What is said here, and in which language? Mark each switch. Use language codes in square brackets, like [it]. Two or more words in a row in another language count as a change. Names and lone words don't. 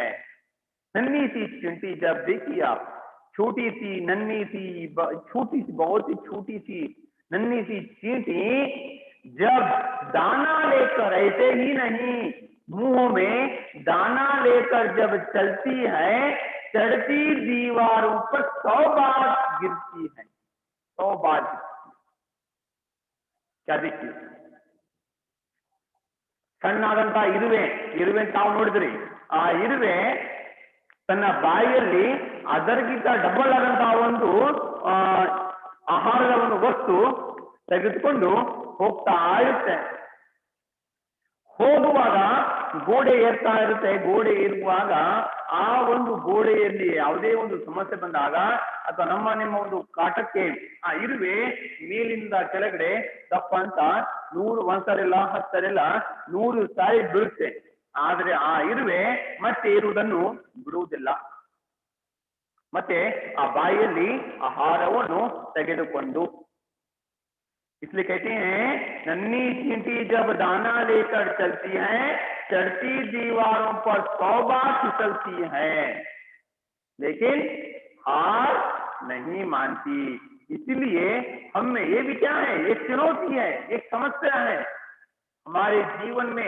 [hi] नन्ही सी चींटी, जब देखिए आप छोटी सी नन्ही सी छोटी सी बहुत ही छोटी सी नन्ही सी चींटी जब दाना लेकर, ऐसे ही नहीं मुंह में दाना लेकर जब चलती है, चढ़ती दीवारों पर 100 बार गिरती है, 100 बार गिरती है। क्या देखिए [kn] ಸಣ್ಣಾದಂತಹ ಇರುವೆ ತಾವು ನೋಡಿದ್ರಿ, ಆ ಇರುವೆ ತನ್ನ ಬಾಯಿಯಲ್ಲಿ ಅದರಿಗಿಂತ ಡಬಲ್ ಆದಂತಹ ಒಂದು ಆಹಾರದ ಒಂದು ವಸ್ತು ತೆಗೆದುಕೊಂಡು ಹೋಗ್ತಾ ಇರುತ್ತೆ. ಹೋಗುವಾಗ ಗೋಡೆ ಏರ್ತಾ ಇರುತ್ತೆ. ಗೋಡೆ ಏರುವಾಗ ಆ ಒಂದು ಗೋಡೆಯಲ್ಲಿ ಯಾವುದೇ ಒಂದು ಸಮಸ್ಯೆ ಬಂದಾಗ ಅಥವಾ ನಿಮ್ಮ ಒಂದು ಕಾಟಕ್ಕೆ ಆ ಇರುವೆ ಮೇಲಿಂದ ಕೆಳಗಡೆ ದಪ್ಪ ಅಂತ 100 ಒಂದ್ಸರಿಲ್ಲ 10 ಸರಿಲ್ಲ 100 ಸಾರಿ ಬೀಳುತ್ತೆ. ಆದ್ರೆ ಆ ಇರುವೆ ಮತ್ತೆ ಏರುವುದನ್ನು ಬಿಡುವುದಿಲ್ಲ. ಮತ್ತೆ ಆ ಬಾಯಿಯಲ್ಲಿ ಆಹಾರವನ್ನು ತೆಗೆದುಕೊಂಡು, [hi] इसलिए कहते हैं नन्ही चींटी जब दाना लेकर चलती है, चढ़ती दीवारों पर 100 बार फिसलती है, लेकिन हार नहीं मानती। इसलिए हम में ये भी क्या है, एक चुनौती है, एक समस्या है हमारे जीवन में।